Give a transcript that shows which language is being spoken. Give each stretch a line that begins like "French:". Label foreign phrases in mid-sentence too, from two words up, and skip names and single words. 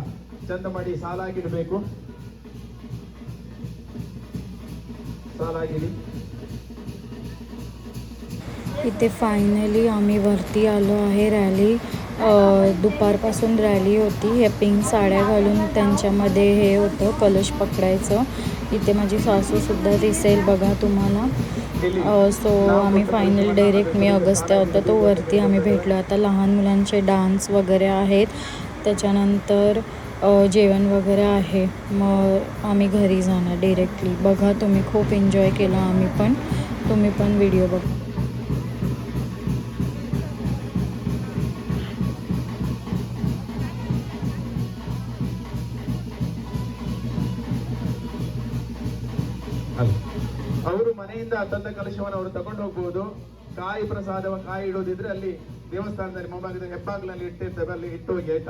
Kannada: ಚಂದ ಮಾಡಿ ಸಾಲಾಗಿ ಇಡಬೇಕು. ಸಾಲಾಗಿಡಿ.
Marathi: इथे फायनली आम्ही वरती आलो आहे. रॅली दुपारपासून रॅली होती. हे पिंक साड्या घालून त्यांच्यामध्ये हे होतं कलश पकडायचं. इथे माझी सासूसुद्धा दिसेल बघा तुम्हाला. सो आम्ही
English: final direct
Marathi: मी अगस्त्या होता तो वरती आम्ही भेटलो. आता लहान मुलांचे डान्स वगैरे आहेत, त्याच्यानंतर जेवण वगैरे आहे. मग आम्ही घरी जाणार डिरेक्टली. बघा तुम्ही, खूप एन्जॉय केला आम्ही पण. तुम्ही पण व्हिडिओ बघा.
Kannada: ಅವರು ಮನೆಯಿಂದ ತಂದ ಕಲಶವನ್ನು ಅವರು ತಗೊಂಡು ಹೋಗ್ಬೋದು. ಕಾಯಿ ಪ್ರಸಾದವ ಕಾಯಿ ಇಡೋದಿದ್ರೆ ಅಲ್ಲಿ ದೇವಸ್ಥಾನದಲ್ಲಿ ಮುಂಭಾಗದ ಹೆಬ್ಬಾಗ್ಲಲ್ಲಿ ಇಟ್ಟಿರ್ತೇವೆ, ಅಲ್ಲಿ ಇಟ್ಟು ಹೋಗಿ ಆಯ್ತಾ.